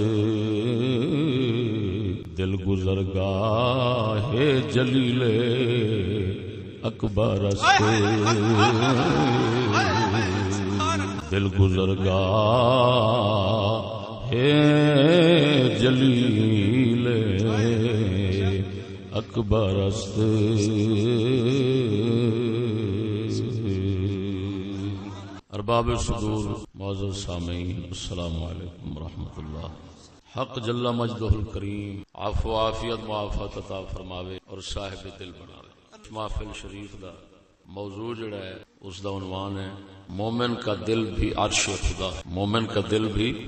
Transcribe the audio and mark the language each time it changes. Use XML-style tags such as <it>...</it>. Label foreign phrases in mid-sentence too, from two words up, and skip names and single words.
<fa>دل گزرگاہ جلیل اکبر است، دل گزرگاہ جلیل اکبر است۔</fa> <ur>ارباب صدور معزز سامعین،</ur> <ar>السلام علیکم ورحمۃ اللہ۔ حق جل مجدہ الکریم</ar> <pa>عفو عافیت معافات عطا فرماوے اور صاحب دل بناوے۔ محفل شریف دا موضوع جڑا ہے اس دا عنوان ہے</pa> <ur>مومن کا دل بھی عرش خدا، مومن کا دل بھی</ur>